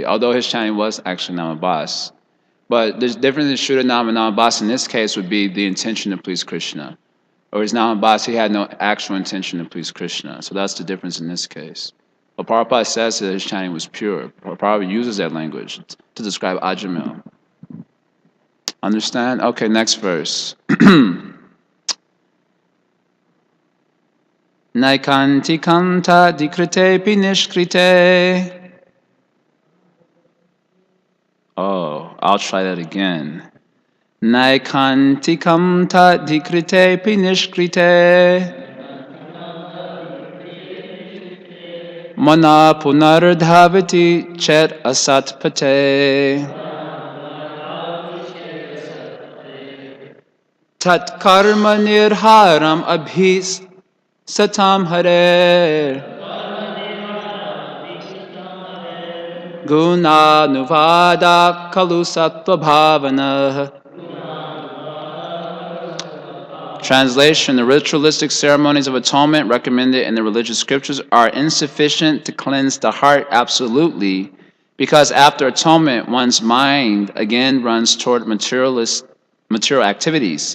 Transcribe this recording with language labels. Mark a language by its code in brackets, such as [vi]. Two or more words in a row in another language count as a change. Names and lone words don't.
[en] Although his chanting was actually Namabas. But there's difference in Shuddhanam and Namabas in this case would be the intention to please Krishna. Or his Namabas, he had no actual intention to please Krishna. So that's the difference in this case. But Prabhupada says that his chanting was pure. Prabhupada uses that language to describe Ajamil. Understand? Okay, next verse. [sa] Naikantikam ta dikrite pinishkrite. [en] Oh, I'll try that again. [sa] Naikantikam ta dikrite pinishkrite. Mana punardhavati chet asatpate. Tat karma nirharam abhis satam hare. Guna nuvada kalu sattva bhavana. [en] Translation: the ritualistic ceremonies of atonement recommended in the religious scriptures are insufficient to cleanse the heart absolutely, because after atonement, one's mind again runs toward material activities.